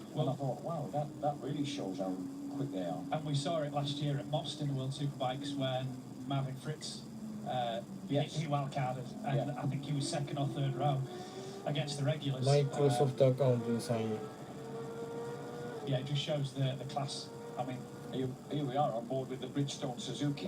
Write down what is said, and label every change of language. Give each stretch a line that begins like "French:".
English: Well, I thought, wow, that really shows how quick they are. And we saw it last year at Most in the World Superbikes when Marvin Fritz Yes. he wildcarded, and Yeah. I think he was second or third row against the regulars.
Japanese: マイクロソフトアカウントでサイン。
English: Yeah, it just shows the class. I mean, Here we are on board with the Bridgestone Suzuki.